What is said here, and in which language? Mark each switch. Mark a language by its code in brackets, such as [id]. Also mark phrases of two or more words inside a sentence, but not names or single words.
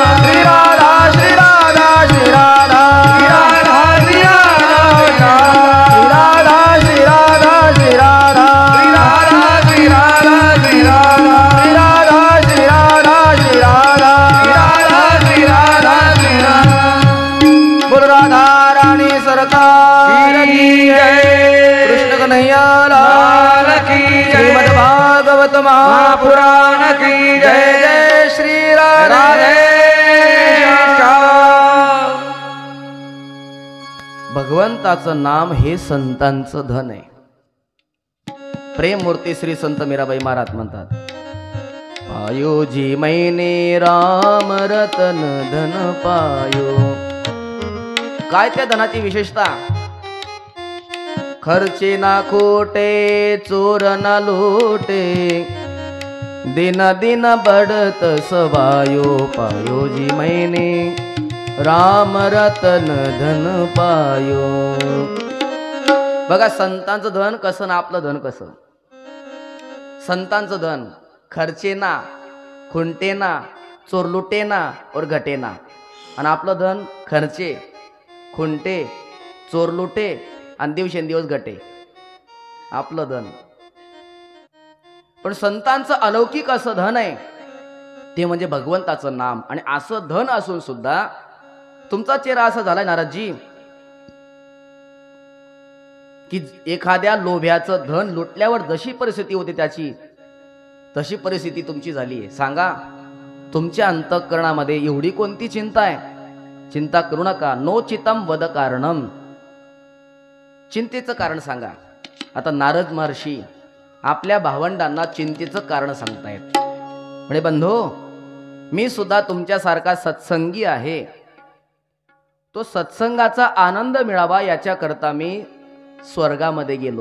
[hi] श्री राधा श्री राधा श्री राधा. राधा श्री राधा श्री राधा. राधा श्री राधा श्री राधा. राधा श्री राधा श्री राधा. राधा श्री राधा श्री राधा. बोल राधा रानी सरकार की जय. कृष्ण कन्हैया लाल की जय. श्रीमद् भागवत महापुराण की जय. जय श्री राधे. [mr] भगवंताचं नाम हे संतांचं धन आहे. प्रेममूर्ती श्री संत मीराबाई महाराज म्हणतात, [hi] पायो जी मैने राम रतन धन पायो. [mr] काय त्या धनाची विशेषता? [hi] खर्चे ना खोटे चोर ना लोटे. दिन दिन बढ़त सवायो. पायो जी मैने राम रतन धन पायो. [mr] बघा संतांचं धन कसं ना आपलं धन कसं. संतांचं धन [hi] खर्चे ना, खुंटे ना, चोरलुटे ना और घटे ना. [mr] आणि आपलं धन [hi] खर्चे, खुंटे, चोर लुटे [mr] आणि दिवसेंदिवस गटे आपलं धन. पण संतांचं अलौकिक असं धन आहे ते म्हणजे भगवंताचं नाम. आणि असं धन असून सुद्धा तुमचा चेहरा असा झालाय नारदजी की एखाद्या लोभ्याचं धन लुटल्यावर जशी परिस्थिती होती त्याची तशी परिस्थिती तुमची झाली आहे. सांगा तुमच्या अंतःकरणामध्ये एवढी कोणती चिंता आहे? चिंता करू नका. [sa] नो चितम वद कारणम. [mr] चिंतेचं कारण सांगा. आता नारद महर्षी आपल्या भावंडांना चिंतेचं कारण सांगतायत. म्हणजे बंधू मी सुद्धा तुमच्यासारखा सत्संगी आहे. तो सत्संगाचा आनंद मिळावा याच्याकरता मी स्वर्गामध्ये गेलो.